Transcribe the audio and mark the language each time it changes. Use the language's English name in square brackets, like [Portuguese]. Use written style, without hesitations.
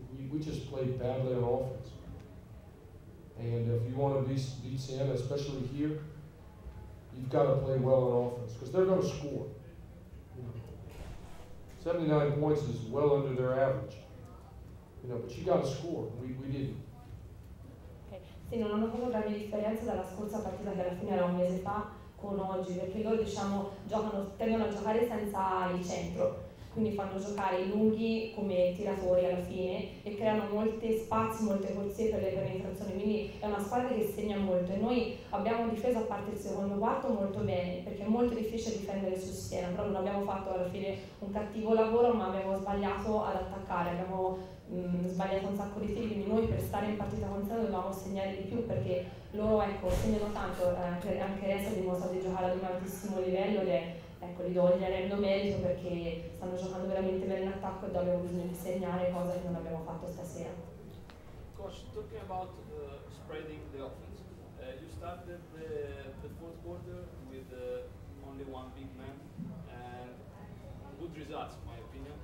[English] We just played badly on offense. And if you want to beat Siena, especially here, you've got to play well on offense because they're going to score. 79 points is well under their average. But you got to score. We didn't. [Italian] Sì, non hanno proprio grande differenza dalla scorsa partita che alla fine era un mese fa con oggi, perché loro tendono a giocare senza il centro, quindi fanno giocare i lunghi come tiratori alla fine e creano molti spazi, molte corsie per le penetrazioni, quindi è una squadra che segna molto e noi abbiamo difeso a parte il secondo quarto molto bene, perché è molto difficile difendere su Siena, però non abbiamo fatto alla fine un cattivo lavoro, ma abbiamo sbagliato ad attaccare, abbiamo sbagliato un sacco di tiri, quindi noi per stare in partita con Siena dovevamo segnare di più, perché loro segnano tanto, anche Ressa ha dimostrato di giocare ad un altissimo livello e gli do il rendo merito perché stanno giocando veramente bene in attacco e abbiamo bisogno di segnare, cosa che non abbiamo fatto stasera. [English] Coach, talking about spreading the offense, you started the fourth quarter with only one big man and good results in my opinion.